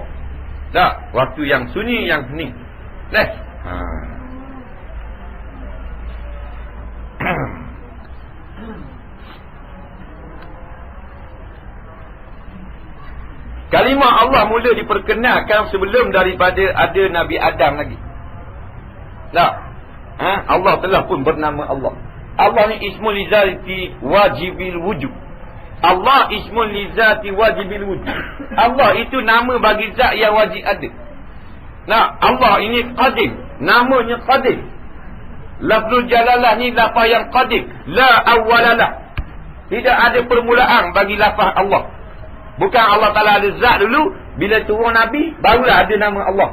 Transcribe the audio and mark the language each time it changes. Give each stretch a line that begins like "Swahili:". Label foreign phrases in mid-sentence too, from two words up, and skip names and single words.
Malay: Tak, waktu yang sunyi, yang hening. Kalimah Allah mula diperkenalkan sebelum daripada ada Nabi Adam lagi. Tak? Allah telah pun bernama Allah.
Arabic: Allah ni اسم للذات واجب الوجود. الله اسم للذات واجب الوجود.
Malay: Allah itu nama bagi zat yang wajib ada. Nah, Allah ini qadim. Namanya qadim.
Arabic: لفظ الجلالة
Malay: ni lafaz yang qadim.
Arabic: لا أول له.
Malay: Tidak ada permulaan bagi lafaz Allah. Bukan Allah Ta'ala ada zat dulu, bila turun Nabi, barulah ada nama Allah.